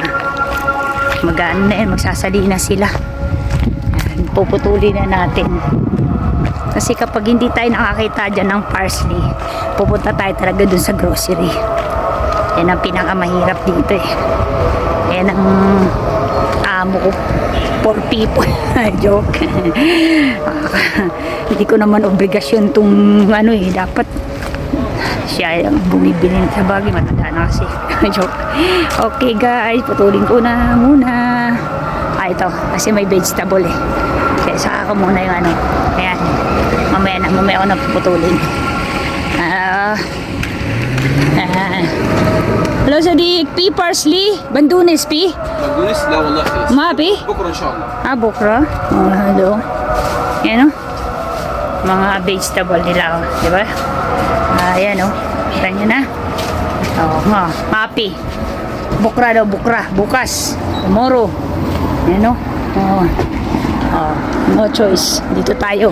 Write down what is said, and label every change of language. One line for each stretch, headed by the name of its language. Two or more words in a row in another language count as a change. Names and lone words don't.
Filipino: Mag-aano na yan, magsasali na sila. Yan, puputuli na natin. Kasi kapag hindi tayo nakakita dyan ng parsley, pupunta tayo talaga dun sa grocery. Yan ang pinakamahirap dito eh. Yan ang amo ko.
English: For people. Joke.
Filipino: Hindi ko naman obligasyon tong dapat siya ang bumibili sa bagay, matanda na kasi. Joke.
English: Okay guys,
Filipino: putulin ko na muna. Ito, kasi may vegetable eh. Kaya saka ko muna yung ayan. Mamaya ako na puputulin. Hello Sadiq, P parsley, bandunis P.
Arabic: بقدونس لا والله خلص ما بي؟ بكره ان شاء الله. Bukra.
Filipino: Hello. Yan mga vegetable nila, di ba? Ayan kita nyo na. Happy. Bukra daw, bukra. Bukas. Tomorrow. Yan
English: no choice.
Filipino: Dito tayo.